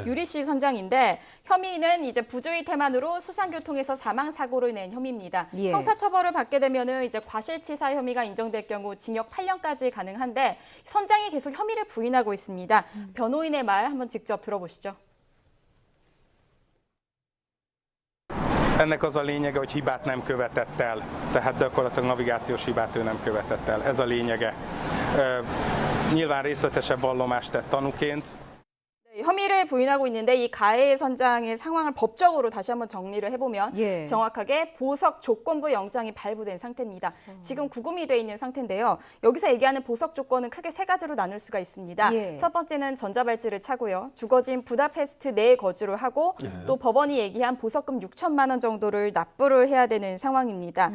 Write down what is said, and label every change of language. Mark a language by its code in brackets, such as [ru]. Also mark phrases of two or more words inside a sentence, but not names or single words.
[ko] 유리 씨 선장인데 혐의는 이제 부주의 태만으로 수상교통에서 사망 사고를 낸 혐의입니다. 예. 형사처벌을 받게 되면은 이제 과실치사 혐의가 인정될 경우 징역 8년까지 가능한데 선장이 계속 혐의를 부인하고 있습니다. 변호인의 말 한번 직접 들어보시죠. [hu] Ennek az a lényege, hogy hibát nem követett el, tehát gyakorlatilag navigációs hibát ő nem követett el. Ez a lényege. Nyilván részletesebb vallomást tett tanúként. [ko] 네, 혐의를 부인하고 있는데 이 가해 선장의 상황을 법적으로 다시 한번 정리를 해보면 예. 정확하게 보석 조건부 영장이 발부된 상태입니다. 지금 구금이 돼 있는 상태인데요. 여기서 얘기하는 보석 조건은 크게 3가지로 나눌 수가 있습니다. 예. 첫 번째는 전자발찌를 차고요. 주거지인 부다페스트 내에 거주를 하고 또 법원이 얘기한 보석금 6천만 원 정도를 납부를 해야 되는 상황입니다.